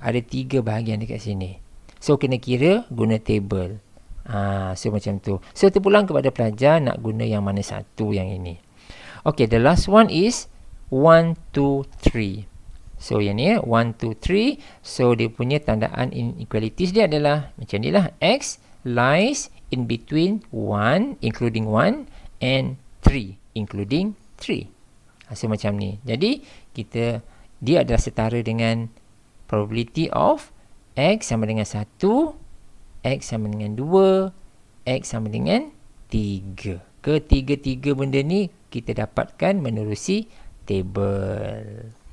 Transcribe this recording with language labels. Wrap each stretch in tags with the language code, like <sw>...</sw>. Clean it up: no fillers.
<ms>Ada 3 bahagian dekat sini. So, kena kira guna table. So, macam tu. So, terpulang kepada pelajar nak guna yang mana satu yang ini.</ms> <en>Okay, the last one is 1, 2, 3.</en> <ms>So, yang ni 1, 2, 3. So, dia punya tandaan inequalities dia adalah macam ni lah.</ms> <en>X lies in between 1, including 1, and 3, including 3.</en> <ms>So, macam ni. Jadi, dia adalah setara dengan</ms> <en>probability of x</en> <ms>sama dengan 1, x sama dengan 2, x sama dengan 3. Ketiga-tiga benda ni kita dapatkan menerusi table.</ms>